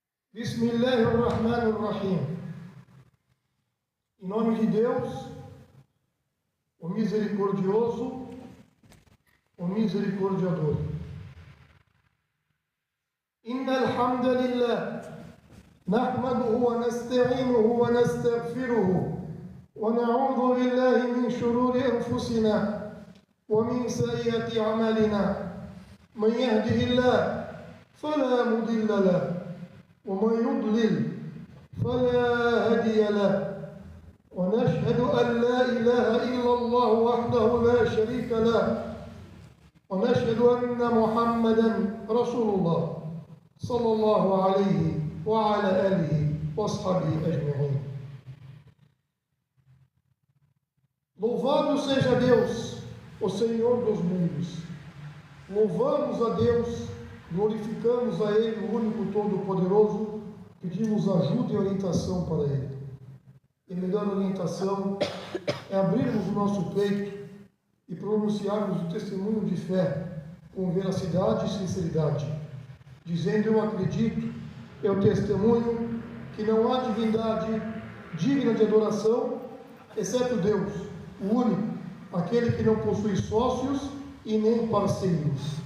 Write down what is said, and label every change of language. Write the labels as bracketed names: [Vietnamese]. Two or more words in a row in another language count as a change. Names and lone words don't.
[Arabic] Bismillahirrahmanirrahim. [Portuguese] Em nome de Deus, o misericordioso, o misericordiador. [Arabic] إن الحمد لله نحمده ونستعينه ونستغفره ونعوذ بالله من شرور أنفسنا ومن سيئات أعمالنا. من يهده الله فلا مضل له ومن يضلل فلا هادي له ونشهد أن لا إله إلا الله وحده لا شريك له ونشهد أن محمدا رسول الله صلى الله عليه وعلى آله وأصحابه أجمعين. [Portuguese] Louvado seja Deus, o Senhor dos mundos. Louvamos a Deus, glorificamos a Ele, o único Todo-Poderoso, pedimos ajuda e orientação para Ele. E a melhor orientação é abrirmos o nosso peito e pronunciarmos o testemunho de fé com veracidade e sinceridade, dizendo: eu acredito, eu testemunho que não há divindade digna de adoração, exceto Deus, o único, aquele que não possui sócios e nem parceiros.